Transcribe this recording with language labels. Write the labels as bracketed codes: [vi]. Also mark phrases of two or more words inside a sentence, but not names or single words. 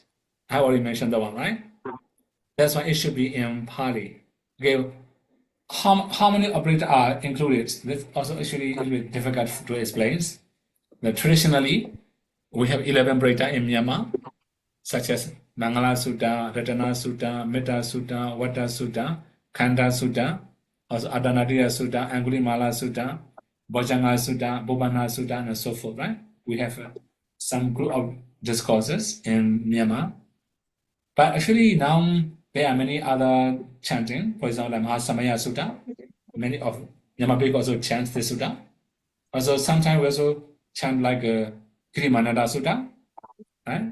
[en] I have already mentioned that one, right? That's why it should be in Pali. Okay, how many operators are included? That's also actually a little bit difficult to explain. But traditionally, we have 11 operators in Myanmar, such as Mangala Sutta, Ratana Sutta, Metta Sutta, Vata Sutta, Khanda Sutta, also Adhanadira Sutta, Angulimala Sutta, Bojjhanga Sutta, Bobana Sutta, and so forth, right? We have some group of discourses in Myanmar. But actually now there are many other chanting. For example, like Mahasamaya Sutta. Many of Myanmar people also chant this Sutta. Also sometimes we also chant like Kirimananda Sutta, right?